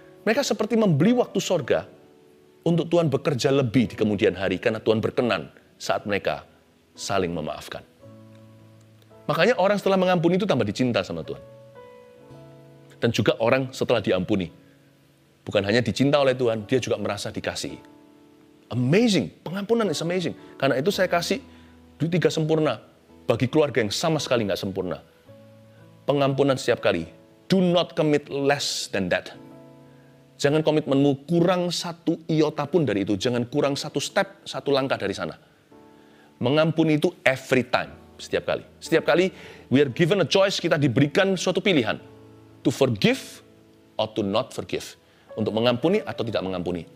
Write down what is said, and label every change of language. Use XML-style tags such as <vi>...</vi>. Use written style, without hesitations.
<id>Mereka seperti membeli waktu sorga untuk Tuhan bekerja lebih di kemudian hari, karena Tuhan berkenan saat mereka saling memaafkan. Makanya orang setelah mengampuni itu tambah dicinta sama Tuhan. Dan juga orang setelah diampuni, bukan hanya dicinta oleh Tuhan, dia juga merasa dikasihi.</id> <en>Amazing,</en> <id>pengampunan</id> <en>is amazing.</en> <id>Karena itu saya kasih 3 sempurna bagi keluarga yang sama sekali nggak sempurna. Pengampunan setiap kali.</id> <en>Do not commit less than that.</en> <id>Jangan komitmenmu kurang 1 iota pun dari itu. Jangan kurang 1 step, 1 langkah dari sana. Mengampuni itu</id> <en>every time,</en> <id>setiap kali. Setiap kali</id> <en>we are given a choice,</en> <id>kita diberikan suatu pilihan.</id> <en>To forgive or to not forgive.</en> <id>Untuk mengampuni atau tidak mengampuni.</id>